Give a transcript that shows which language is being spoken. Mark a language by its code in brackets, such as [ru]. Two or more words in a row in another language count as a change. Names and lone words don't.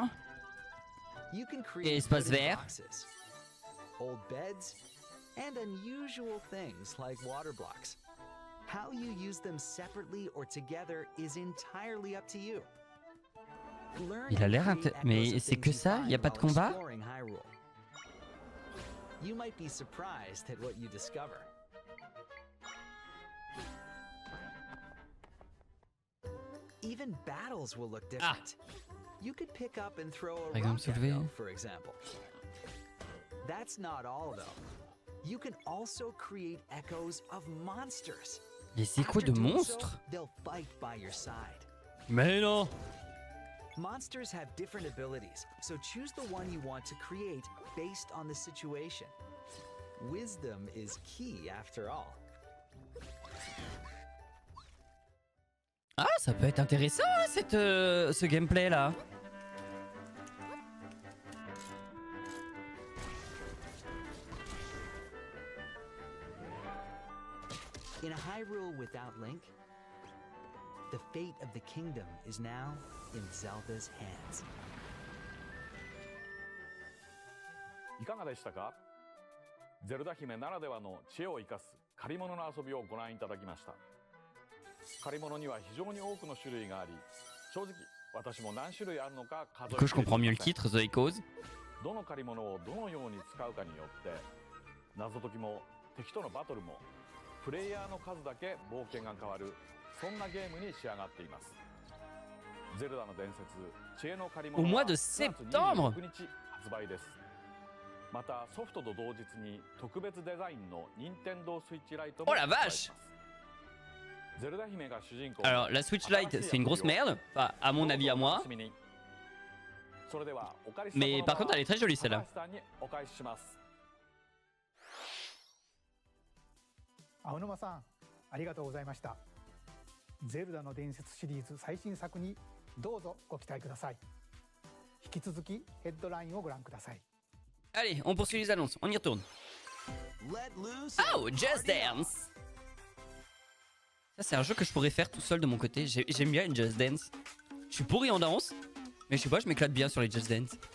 [en] You can [fr] Et [en] create [fr] espace [en] wooden [fr] vert. [en] boxes, old beds, and unusual things like water blocks. How you use them separately or together is entirely up to you. Learn [fr] Il a [en] and [fr] l'air [en] create [fr] mais [en] echoes of [fr] c'est que [en] things you [fr] ça? Y a [en] find [fr] pas de [en] while [fr] combat? [en] exploring Hyrule. You might be surprised at what you discover. Even battles will look different. You could pick up and throw a [fr] Par exemple, [en] rock [fr] soulever. [en] echo, for example. That's not all, though. You can also create echoes of monsters. [fr] Les échos [en] After [fr] de [en] doing so, [fr] monstres? [en] they'll fight by your side. [fr] Mais non. [en] Monsters have different abilities, so choose the one you want to create based on the situation. Wisdom is key after all. [fr] Ah, ça peut être intéressant, hein, ce gameplay là. [en] In a Hyrule without Link, the fate of the kingdom is now in Zelda's hands. [ja] いかがでしたか？ゼルダ姫ならではの知恵を生かす借り物の遊びをご覧いただきました。借り物には非常に多くの種類があり、正直私も何種類あるのか数 [fr] Du [ja] え [fr] coup, [ja] き [fr] je [ja] れてい [fr] comprends [ja] ま [fr] mieux [ja] せ [fr] le [ja] ん。 [fr] titre, The Echoes. [ja] どの借り物をどのように使うかによって謎解きも敵とのバトルもプレイヤーの数だけ冒険が変わる、そんなゲームに仕上がっています。ゼルダの伝説知恵の借り物 [fr] Au [ja] は [fr] mois de [ja] 9月 [fr] septembre [ja] 26 日発売です。またソフトと同日に特別デザインの任天堂スイッチライトも [fr] Oh la [ja] 発売 [fr] vache! [ja] します。ゼルダ姫が主人公。 [fr] Alors, la Switch Lite, c'est une grosse merde. Enfin, à mon avis, à moi. [ja] それではお借りした [fr] Mais [ja] この [fr] par [ja] 場 [fr] contre, elle est très jolie [ja] 高 [fr] celle-là. [ja] 橋さんにお返しします。青沼さん、ありがとうございました。ゼルダの伝説シリーズ最新作にどうぞご期待ください。引き続きヘッドラインをご覧ください。 [fr] Allez, on poursuit les annonces, on y retourne. [en] Let loose Oh, and Just party on. Dance! [fr] Ça, c'est un jeu que je pourrais faire tout seul de mon côté. J'aime bien une Just Dance. Je suis pourri en danse, mais je sais pas, je m'éclate bien sur les Just Dance.